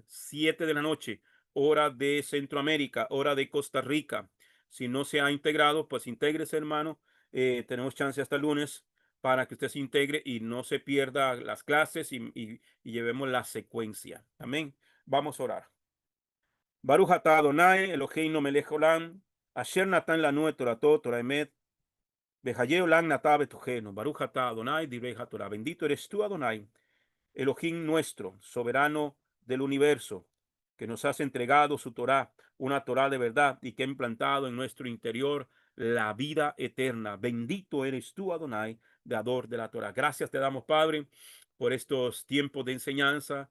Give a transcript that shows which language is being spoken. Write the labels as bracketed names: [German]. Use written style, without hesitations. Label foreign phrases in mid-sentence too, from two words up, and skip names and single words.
[Spanish] 7 de la noche, hora de Centroamérica, hora de Costa Rica. Si no se ha integrado, pues intégrese, hermano. Tenemos chance hasta el lunes para que usted se integre y no se pierda las clases y llevemos la secuencia. Amén. Vamos a orar. [Hebrew] ברוך אתה אדוני, אלוהינו מלך עולם, אשר נתן לנו את תורתו, תורה אמת, וחיי עולם נטע בתוכנו. ברוך אתה אדוני, דברי התורה. [Spanish] Bendito eres tú, Adonai, Elohim nuestro, soberano del universo, que nos has entregado su Torah, una Torah de verdad y que ha implantado en nuestro interior la vida eterna. Bendito eres tú, Adonai, dador de la Torah. Gracias te damos, Padre, por estos tiempos de enseñanza.